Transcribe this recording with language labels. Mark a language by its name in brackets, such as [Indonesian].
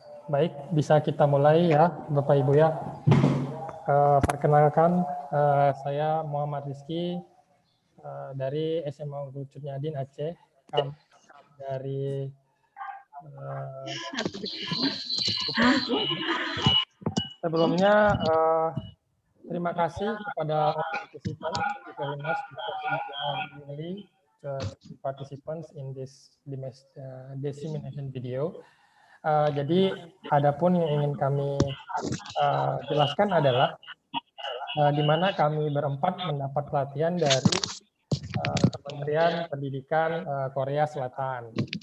[Indonesian] Baik, bisa kita mulai ya, Bapak Ibu ya. Perkenalkan, saya Muhammad Rizky dari SMA Unggul Cutnyadin Aceh. Kami dari sebelumnya terima kasih kepada [English] all participants. Thank you very much because you are really the participants in this dissemination video. [Indonesian] Jadi adapun yang ingin kami jelaskan adalah di mana kami berempat mendapat pelatihan dari Kementerian Pendidikan Korea Selatan.